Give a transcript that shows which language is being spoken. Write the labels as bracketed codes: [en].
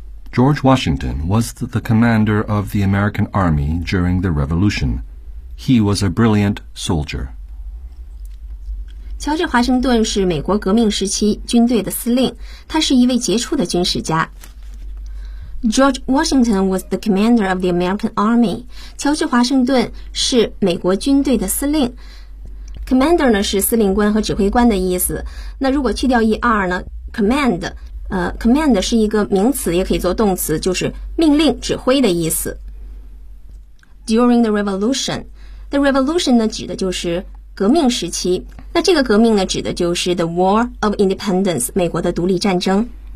[en] George Washington was the commander of the American Army during the Revolution. He was a brilliant soldier. [zh] 乔治·华盛顿是美国革命时期军队的司令，他是一位杰出的军事家。 [en] George Washington was the commander of the American Army. [zh] 乔治·华盛顿是美国军队的司令。 Commander 呢是司令官和指挥官的意思。那如果去掉 er 呢 ，command。 Command 是一个名词，也可以做动词，就是命令、指挥的意思。 During the revolution, the revolution 呢指的就是革命时期，那这个革命呢指的就是 [en] the War of Independence， [zh] 美国的独立战争。